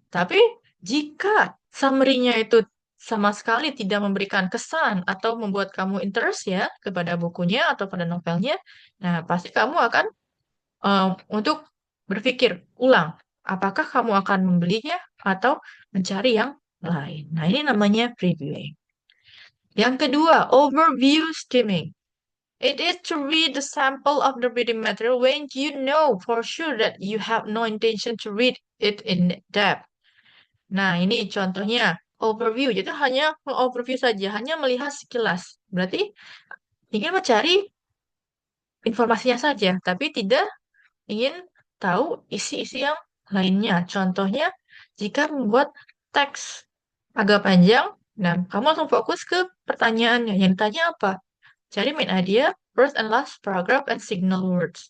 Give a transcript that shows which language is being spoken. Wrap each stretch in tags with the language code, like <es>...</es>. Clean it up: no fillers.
<id>Tapi jika summary-nya itu sama sekali tidak memberikan kesan atau membuat kamu interest ya kepada bukunya atau pada novelnya, nah pasti kamu akan untuk berpikir ulang, apakah kamu akan membelinya atau mencari yang lain. Nah, ini namanya previewing. Yang kedua, overview skimming.</id> <en>It is to read the sample of the reading material when you know for sure that you have no intention to read it in depth.</en> <id>Nah, ini contohnya overview. Jadi hanya overview saja, hanya melihat sekilas. Berarti ingin mencari informasinya saja, tapi tidak ingin tahu isi-isi yang lainnya. Contohnya, jika membuat teks agak panjang, nah kamu langsung fokus ke pertanyaannya. Yang ditanya apa?</id> <en>Cari main idea, first and last paragraph, and signal words.</en>